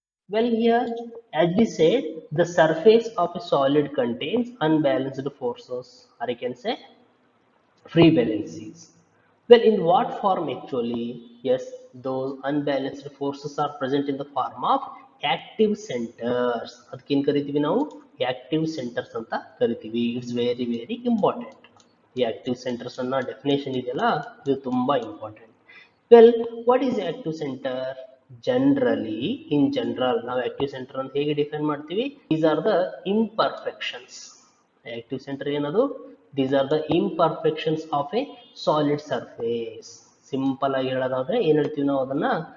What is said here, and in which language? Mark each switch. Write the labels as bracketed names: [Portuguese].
[English] Well, here, as we said, the surface of a solid contains unbalanced forces, or I can say free valencies. Well, in what form actually? Yes, those unbalanced forces are present in the form of active centers. [Kannada] ಅದಕ್ಕೇನು ಕರಿತೀವಿ ನಾವು? [English] Active centers [Kannada] ಅಂತ ಕರಿತೀವಿ. [English] It's very very important. [Kannada] ಈ active centers ಅನ್ನ definition ಇದೆಯಲ್ಲ, ಇದು ತುಂಬಾ important. [English] Well, what is active center? Generally, in general, [Kannada] ನಾವು active center ಅಂತ ಹೇಗೆ ಡಿಫೈನ್ ಮಾಡ್ತೀವಿ? [English] These are the imperfections. Active center [Kannada] ಏನದು? [English] These are the imperfections of a solid surface. [Kannada] Simple ಆಗಿ ಹೇಳೋದಾದ್ರೆ ಏನು ಹೇಳ್ತೀವಿ ನಾವು ಅದನ್ನ?